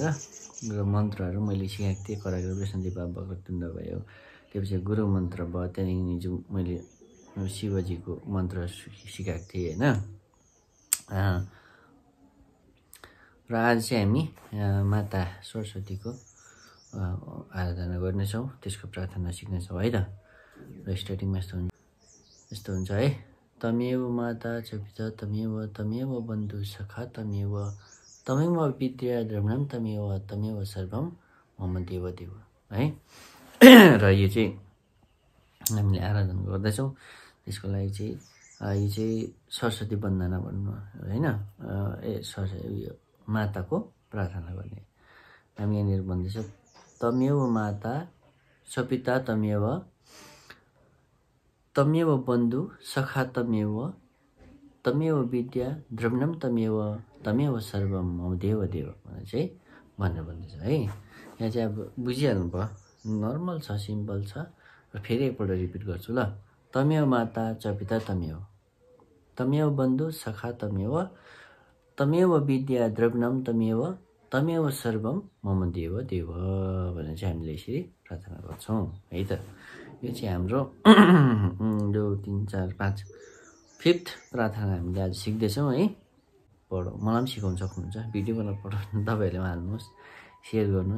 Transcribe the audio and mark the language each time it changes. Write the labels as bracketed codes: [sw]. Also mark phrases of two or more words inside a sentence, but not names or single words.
[ne] र मन्त्रहरू मैले सिकाएको थिएँ। कराग्र वैष्णदेव बाबा भगतुण्ड भयो, त्यसपछि गुरु मन्त्र भयो, त्यहाँदेखि जो मैले शिवजीको मन्त्र सिकाएको थिएँ होइन। र आज चाहिँ हामी माता सरस्वतीको आराधना गर्नेछौँ, त्यसको प्रार्थना सिक्नेछौँ है त। र स्टार्टिङमा यस्तो हुन्छ है। [sa] तमेव माता च पिता तमेव बन्धु सखा तमेव विद्या द्रविणं तमेव सर्वं मम देव है। [ne] र यो चाहिँ हामीले आराधना गर्दैछौँ। त्यसको लागि चाहिँ यो चाहिँ सरस्वती वन्दना भन्नु होइन। सरस्वती माताको प्रार्थना गर्ने। हामी यहाँनिर भन्दैछौँ, [sa] तमेव माता च पिता तमेव बन्धु सखा तमेव विद्या द्रविणं तमेव सर्वं मम देव [ne] भनेर चाहिँ भनेर भन्दैछ है। यहाँ चाहिँ अब बुझिहाल्नु भयो, नर्मल छ, सिम्पल छ। र फेरि एकपल्ट रिपिट गर्छु ल। [sa] तमेव माता च पिता तमेव बन्धु सखा तमेव विद्या द्रविणं तमेव सर्वं मम देव [ne] भनेर चाहिँ हामीले यसरी प्रार्थना गर्छौँ है त। यो चाहिँ हाम्रो जो 3, 4, 5 5th प्रार्थना हामीले आज सिक्दैछौँ है। मलाई पनि सिकाउन सक्नुहुन्छ। भिडियो बनाएर पठाउनु, तपाईँहरूले हाल्नुहोस्, सेयर गर्नुहोस्।